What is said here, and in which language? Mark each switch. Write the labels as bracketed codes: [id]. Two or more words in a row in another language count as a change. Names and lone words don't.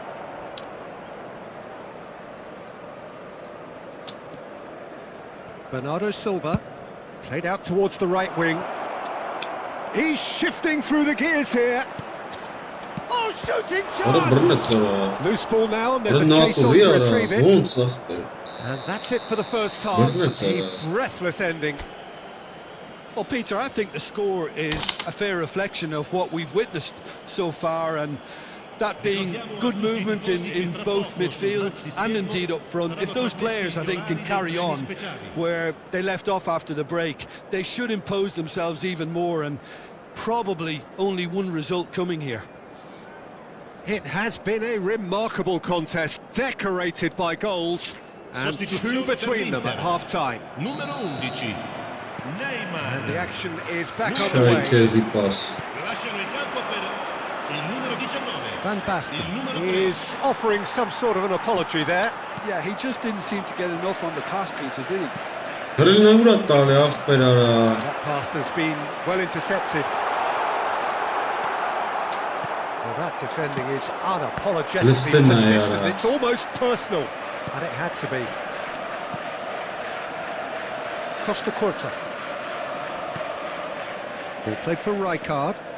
[en] Bernardo Silva played out towards the right wing. He's shifting through the gears here. Oh, Shooting [hy] Արա [en] chance! [hy] բռնեցա։ [en] Loose ball now, and there's a [hy] Բռնա [en] chase on [hy] կուլի [en] to [hy] արա, [en] retrieve it. [hy] ոնց ախպեր։ [en] And that's it for the first half. Goodness, A breathless ending. Well, Peter, I think the score is a fair reflection of what we've witnessed so far, and that being good movement in both midfield and indeed up front. If those players, I think, can carry on where they left off after the break, they should impose themselves even more, and probably only one result coming here. It has been a remarkable contest, decorated by goals, and two between them at half-time. [it] Numero 11, Neymar. [en] And the action is back [hy] Շայ [en] underway. [hy] քեզի պաս։ [it] Lasciano il campo per il numero 19. [en] Van Basten is offering some sort of an apology there. Yeah, he just didn't seem to get enough on the task, Peter, did he? [hy] Գրելն է ուրա տալի ախպեր արա։ [en] That pass has been well intercepted. Well, that defending is unapologetically Listen, persistent. Ayala. It's almost personal, and it had to be. Costa Curta. Ball played for Rijkaard.